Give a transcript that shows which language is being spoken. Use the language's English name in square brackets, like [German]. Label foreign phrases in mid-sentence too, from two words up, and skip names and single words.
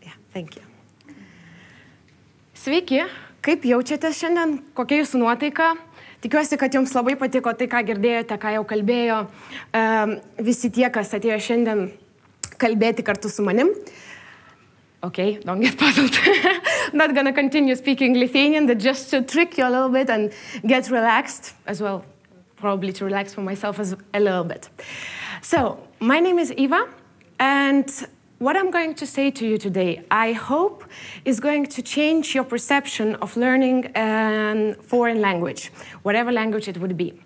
[English] Thank you. [Lithuanian] Sveiki, kaip jaučiatės šiandien, kokia jūsų nuotaika? Tikiuosi, kad jums labai patiko tai, ką girdėjote, ką jau kalbėjo visi tie, kas atėjo šiandien kalbėti kartu su manim. [English] Okay, don't get puzzled. I'm not going to continue speaking Lithuanian, but just to trick you a little bit and get relaxed as well, probably to relax for myself as a little bit. So, my name is Eva, and what I'm going to say to you today, I hope, is going to change your perception of learning a foreign language, whatever language it would be.